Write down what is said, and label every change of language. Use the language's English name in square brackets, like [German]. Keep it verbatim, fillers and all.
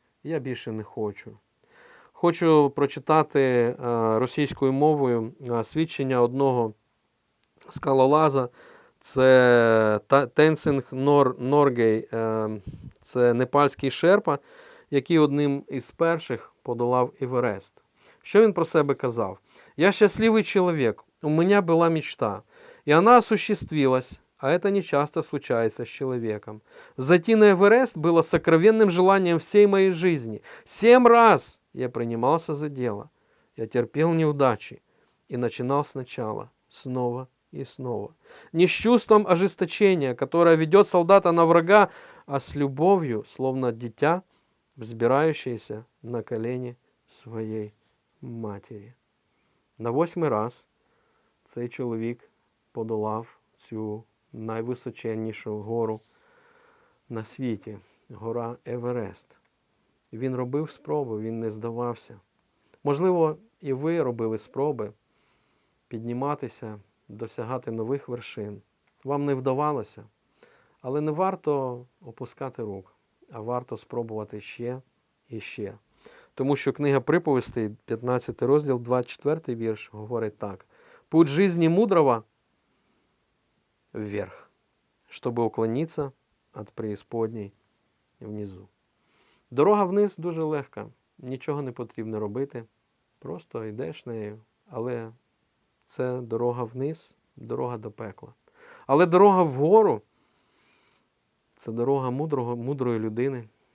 [Ukrainian] Я більше не хочу. Хочу прочитати російською мовою свідчення одного скалолаза, це Тенцинг Норгей, це непальський шерпа, який одним із перших подолав Еверест. Що він про себе казав? «Я щасливий чоловік, у мене була мечта, і вона осуществилась». [Russian] А это не часто случается с человеком. Взойти на Эверест было сокровенным желанием всей моей жизни. Семь раз я принимался за дело. Я терпел неудачи и начинал сначала, снова и снова. Не с чувством ожесточения, которое ведет солдата на врага, а с любовью, словно дитя, взбирающееся на колени своей матери. [Ukrainian] На восьмий раз цей чоловік подолав цю найвисоченнішу гору на світі, гора Еверест. Він робив спроби, він не здавався. Можливо, і ви робили спроби підніматися, досягати нових вершин. Вам не вдавалося, але не варто опускати рук, а варто спробувати ще і ще. Тому що книга приповістей, п'ятнадцятий розділ, двадцять четвертий вірш, говорить так. [Russian] «Путь жизни мудрого вверх, чтобы уклониться от преисподней внизу». [Ukrainian] Дорога вниз дуже легка, нічого не потрібно робити, просто йдеш нею, але це дорога вниз, дорога до пекла. Але дорога вгору – це дорога мудрого, мудрої людини.